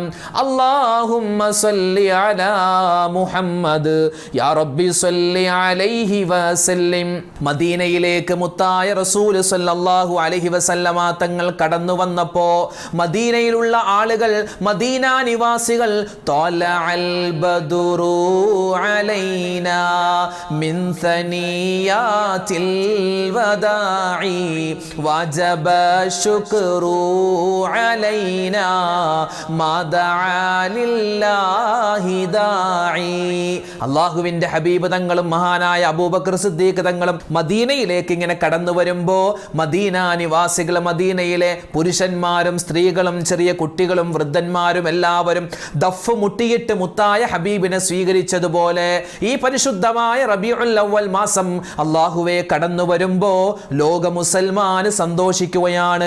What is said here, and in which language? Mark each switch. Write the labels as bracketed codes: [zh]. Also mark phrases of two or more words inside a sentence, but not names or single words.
[ar] اللهم صل على محمد يا ربي صل عليه وسلم. [ml] മദീനയിലേക്ക് മുത്തായ റസൂൽ [ar] صلى الله عليه وسلم [ml] തങ്ങൾ കടന്നു വന്നപ്പോൾ മദീനയിലുള്ള ആളുകൾ, മദീന നിവാസികൾ, [ar] طلع البدر علينا من ثنيات الوداع وجب الشكر علينا ما دعا لله داعي. [ml] അല്ലാഹുവിൻ്റെ ഹബീബ് തങ്ങളും മഹാനായ അബൂബക്കർ സിദ്ദീഖ് തങ്ങളും മദീനയിലേക്ക് ഇങ്ങനെ കടന്നു വരുമ്പോൾ മദീന നിവാസികൾ, മദീനയിലെ പുരുഷന്മാരും സ്ത്രീകളും ചെറിയ കുട്ടികളും വൃദ്ധന്മാരും എല്ലാവരും ദഫ് മുട്ടിയിട്ട് മുത്തായ ഹബീബിനെ സ്വീകരിച്ചതുപോലെ ഈ പരിശുദ്ധമായ റബീഉൽ അവ്വൽ മാസം അല്ലാഹുവേ കടന്നു വരുമ്പോ ലോക മുസൽമാന് സന്തോഷിക്കുകയാണ്.